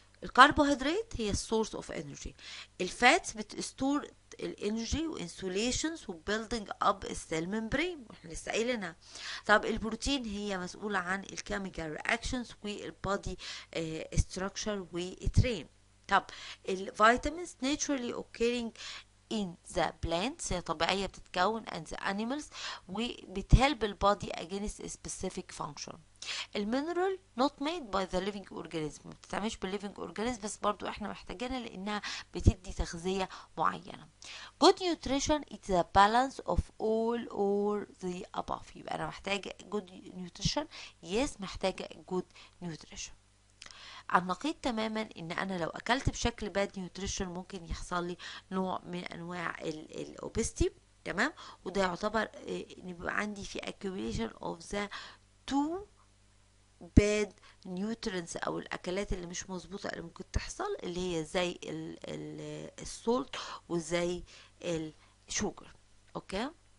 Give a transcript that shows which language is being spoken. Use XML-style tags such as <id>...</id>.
<ar>الكربوهيدرات هي السورس اوف انرجي، الفاتس بتستور الانرجي وانسوليشنز وبيلدينج اب السيل ممبرين واحنا لسه قايلينها. طب البروتين هي مسؤولة عن الكيميكال رياكشنز والبادي ستراكشر والترين.</ar> <en>طب الفيتامينز naturally occurring in the plants،</en> <ar>هي طبيعية بتتكون</ar> <en>and the animals،</en> <ar>وبتهلب البادي</ar> <en>against a specific function.</en> <ar>المينرال</ar> <en>not made by the living organism،</en> <ar>ما بتتعملش بالليفنج اورجانيزم، بس برضو احنا محتاجينها لانها بتدي تغذية معينة.</ar> <en>good nutrition is a balance of all or the above.</en> <ar>يبقى انا محتاجة good nutrition، yes محتاجة good nutrition. على النقيض تماما ان انا لو اكلت بشكل باد نيوتريشن ممكن يحصل لي نوع من انواع الاوبستي، تمام، وده يعتبر ان يبقى عندي في</ar> <en>accumulation of the two bad nutrients</en> <ar>او الاكلات اللي مش مظبوطه اللي ممكن تحصل، اللي هي زي السولت وزي الشوجر، اوكي.</ar>